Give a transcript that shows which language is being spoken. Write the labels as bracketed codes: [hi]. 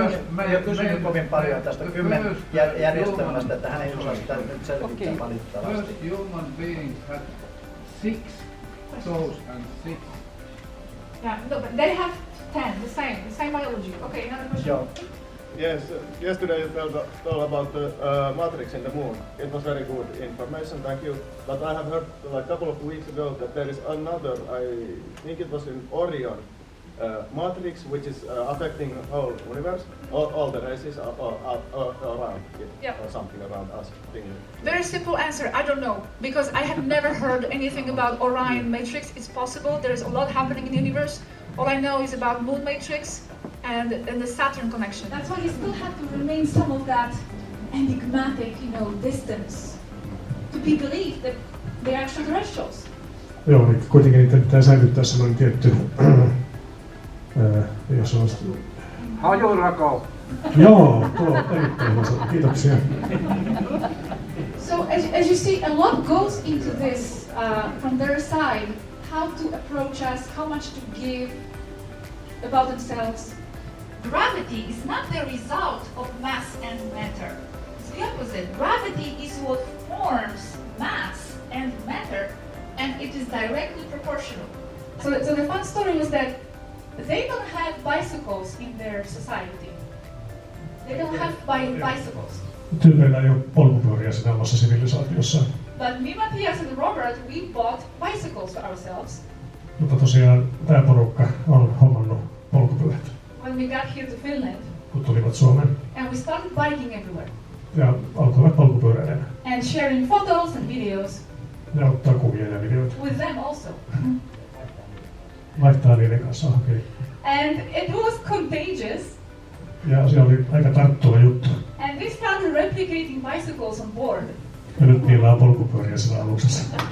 [fi] Mä en ole kysynyt kovin paljon tästä 10 järjestelmästä, että hän ei osaa sitä nyt selvittää valitettavasti. [en] First human beings had 6 toes and 6. Yeah, no, but they have 10, the same biology. Okay, another question. yes, yesterday you told about the matrix in the moon. It was very good information, thank you. But I have heard like a couple of weeks ago that there is another, I think it was in Orion, matrix which is affecting the whole universe, all the races around it, or something around us. Very simple answer, I don't know, because I have never heard anything about Orion matrix. It's possible, there's a lot happening in the universe. All I know is about moon matrix and the Saturn connection. That's why you still have to remain some of that enigmatic, distance to be believed that they're extraterrestrials. [fi] Joo, niin kuitenkin niitä pitää säilyttää semmoinen tietty, jos on... Hajurako! Joo, tuo erittäin hyvä. Kiitoksia. [en] So as you see, a lot goes into this from their side, how to approach us, how much to give about themselves. Gravity is not the result of mass and matter. It's the opposite. Gravity is what forms mass and matter, and it is directly proportional. So the fun story was that they don't have bicycles in their society. They don't have bicycles. [fi] Tyypeillä ei ole polkupyöriä siinä omassa sivilisaatiossa. [en] But me, Matthias and Robert, we bought bicycles for ourselves. [fi] Mutta tosiaan tämä porukka on hommannut polkupyörät. [en] When we got here to Finland. [fi] Kun tulivat Suomeen. [en] And we started biking everywhere. [fi] Ja alkoivat polkupyöräilemään. [en] And sharing photos and videos. [fi] Ja ottaa kuvia ja videoita. [en] With them also. [fi] Vaihtaa niiden kanssa, okei. [en] And it was contagious. [fi] Ja se oli aika tarttuva juttu. [en] And they started replicating bicycles on board. [fi] Ja nyt niillä on polkupyöriä siellä aluksessa.